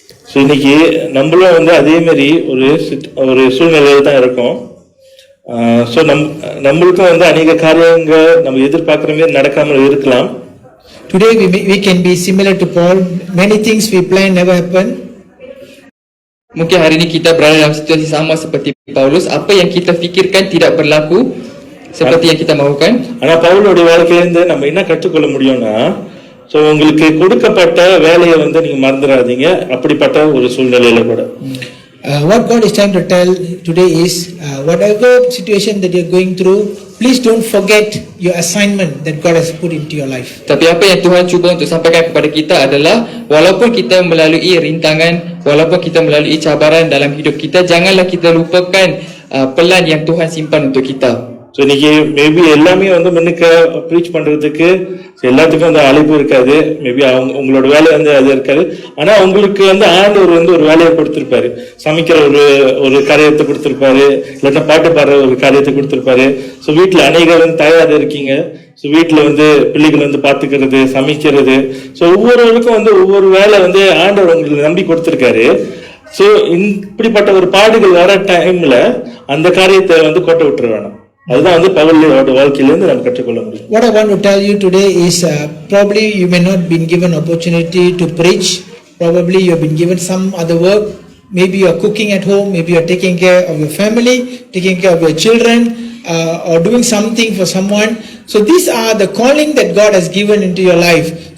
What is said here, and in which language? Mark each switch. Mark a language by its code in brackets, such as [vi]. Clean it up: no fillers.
[ta] So இன்னைக்கு நம்மளும் வந்து அதே மாதிரி ஒரு சூழ்நிலையில தான் இருக்கோம். ஸோ நம்மளுக்கும் வந்து அநேக காரியங்கள் நம்ம எதிர்பார்க்குற மாதிரி நடக்காமல் இருக்கலாம். [en] Today we can be similar to Paul. Many things we plan never happen. [ms] Mungkin hari ini kita berada dalam situasi sama seperti Paulus. Apa yang kita fikirkan tidak berlaku seperti yang kita mahukan. [ta] ஆனா பவுலோட வாழ்க்கையிலிருந்து நம்ம என்ன கற்றுக்கொள்ள முடியும்னா, so உங்களுக்கு கொடுக்கப்பட்ட வேலையை வந்து நீங்க மறந்துடாதீங்க, அப்படிப்பட்ட ஒரு சூழ்நிலையில கூட. [en] What God is trying to tell today is, whatever situation that you're going through, please don't forget your assignment that God has put into your life. [ms] Tapi apa yang Tuhan cuba untuk sampaikan kepada kita adalah, walaupun kita melalui rintangan, walaupun kita melalui cabaran dalam hidup kita, janganlah kita lupakan pelan yang Tuhan simpan untuk kita. [ta] So இன்னைக்கு maybe எல்லாமே வந்து முன்னுக்க preach பண்றதுக்கு எல்லாத்துக்கும் வந்து அழைப்பு இருக்காது. Maybe உங்களோட வேலை வந்து அது இருக்காது. ஆனா உங்களுக்கு வந்து ஆண்டவர் வந்து ஒரு வேலையை கொடுத்திருப்பாரு. சமைக்கிற ஒரு காரியத்தை கொடுத்திருப்பாரு, இல்லைன்னா பாட்டு பாடுற ஒரு காரியத்தை கொடுத்திருப்பாரு. ஸோ வீட்டுல அநேகர் வந்து தயாராக இருக்கீங்க. ஸோ வீட்டுல வந்து பிள்ளைகள் வந்து பாத்துக்கிறது, சமைக்கிறது. ஸோ ஒவ்வொருவருக்கும் வந்து ஒவ்வொரு வேலை வந்து ஆண்டவர் உங்களுக்கு நம்பி கொடுத்திருக்காரு. ஸோ இப்படிப்பட்ட ஒரு பாடுகள் வர டைம்ல அந்த காரியத்தை வந்து கோட்டை விட்டுற வேணாம். அதுதான் வந்து பவுலோட வாழ்க்கையிலிருந்து நம்ம கற்றுக்கொள்ள முடியும். [en] What I want to tell you today is, probably you may not been given opportunity to preach. Probably you have been given some other work. Maybe you are cooking at home. Maybe you are taking care of your family, taking care of your children, or doing something for someone. So these are the calling that God has given into your life.